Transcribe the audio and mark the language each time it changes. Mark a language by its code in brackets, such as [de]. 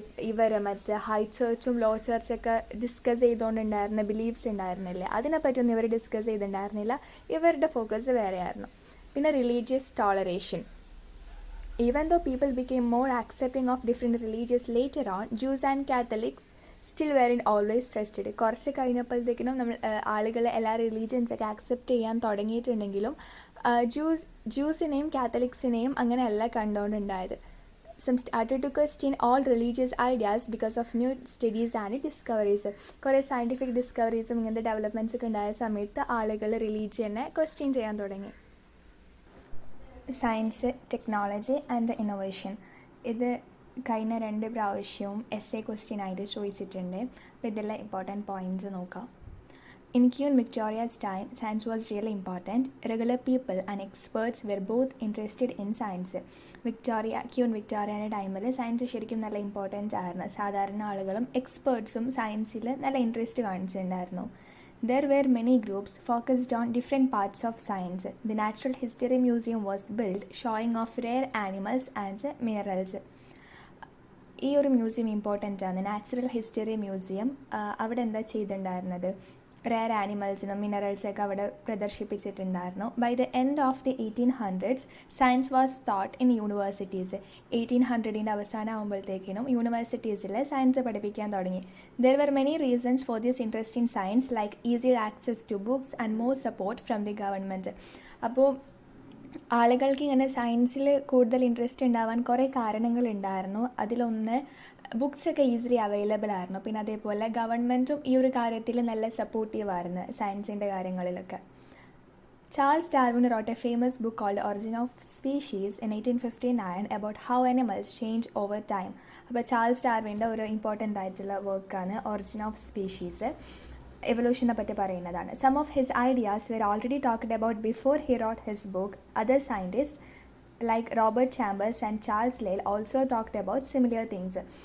[ml] ഇവർ മറ്റേ high ചർച്ചും law ചർച്ചൊക്കെ discuss ചെയ്തുകൊണ്ടുണ്ടായിരുന്ന beliefs ഉണ്ടായിരുന്നില്ലേ, അതിനെപ്പറ്റിയൊന്നും ഇവർ ഡിസ്കസ് ചെയ്തിട്ടുണ്ടായിരുന്നില്ല. ഇവരുടെ ഫോക്കസ് വേറെയായിരുന്നു. പിന്നെ religious toleration. [en] Even though people became more accepting of different religions later on, Jews and Catholics still weren't always trusted. [ml] കുറച്ച് കഴിഞ്ഞപ്പോഴത്തേക്കിനും ആളുകൾ എല്ലാ റിലീജിയൻസൊക്കെ ആക്സെപ്റ്റ് ചെയ്യാൻ തുടങ്ങിയിട്ടുണ്ടെങ്കിലും ജ്യൂസിനെയും കാത്തലിക്സിനെയും അങ്ങനെയല്ല കണ്ടുകൊണ്ടുണ്ടായത്. [en] Some started to question all religious ideas because of new studies and discoveries. [ml] കുറേ scientific ഡിസ്കവറീസും ഇങ്ങനത്തെ ഡെവലപ്മെൻറ്റ്സൊക്കെ ഉണ്ടായ സമയത്ത് ആളുകൾ റിലീജിയനെ ക്വസ്റ്റ്യൻ ചെയ്യാൻ തുടങ്ങി. Science, technology and innovation. ഇത് കഴിഞ്ഞ 2 പ്രാവശ്യവും essay ക്വസ്റ്റ്യൻ ആയിട്ട് ചോദിച്ചിട്ടുണ്ട്. അപ്പോൾ ഇതിലെ ഇമ്പോർട്ടൻറ്റ് പോയിൻറ്റ്സ് നോക്കാം. [en] In Queen Victoria's time, science was really important. Regular people and experts were both interested in science. [ml] Queen Victoria's ടൈമിൽ സയൻസ് ശരിക്കും നല്ല ഇമ്പോർട്ടൻ്റ് ആയിരുന്നു. സാധാരണ ആളുകളും എക്സ്പേർട്സും സയൻസിൽ നല്ല ഇൻട്രസ്റ്റ് കാണിച്ചിട്ടുണ്ടായിരുന്നു. [en] There were many groups focused on different parts of science. The Natural History Museum was built, showing off rare animals and minerals. [ml] ഈ ഒരു മ്യൂസിയം ഇമ്പോർട്ടൻ്റ് ആണ്, നാച്ചുറൽ ഹിസ്റ്ററി മ്യൂസിയം. അവിടെ എന്താ ചെയ്തിട്ടുണ്ടായിരുന്നത്, റെയർ ആനിമൽസിനും മിനറൽസൊക്കെ അവിടെ പ്രദർശിപ്പിച്ചിട്ടുണ്ടായിരുന്നു. [en] By the end of the 1800s science was taught in universities. [ml] 1800 അവസാനം ആകുമ്പോഴത്തേക്കിനും യൂണിവേഴ്സിറ്റീസിൽ science പഠിപ്പിക്കാൻ തുടങ്ങി. [en] There were many reasons for this interest in science like easier access to books and more support from the government. [ml] അപ്പോൾ ആളുകൾക്ക് ഇങ്ങനെ സയൻസിൽ കൂടുതൽ interest ഉണ്ടാവാൻ കുറേ കാരണങ്ങളുണ്ടായിരുന്നു. അതിലൊന്ന് ബുക്സൊക്കെ ഈസിലി അവൈലബിൾ ആയിരുന്നു. പിന്നെ അതേപോലെ ഗവൺമെൻറ്റും ഈ ഒരു കാര്യത്തിൽ നല്ല സപ്പോർട്ടീവ് ആയിരുന്നു സയൻസിൻ്റെ കാര്യങ്ങളിലൊക്കെ. [en] Charles Darwin wrote a famous book called Origin of Species in 1859 about how animals change over time. [ml] അപ്പോൾ ചാൾസ് ഡാർവിൻ്റെ ഒരു ഇമ്പോർട്ടൻ്റ് ആയിട്ടുള്ള വർക്കാണ് ഒറിജിൻ ഓഫ് സ്പീഷീസ്, എവല്യൂഷനെ പറ്റി പറയുന്നതാണ്. [en] Some of his ideas were already talked about before he wrote his book. Other scientist like Robert Chambers and Charles Lyell also talked about similar things.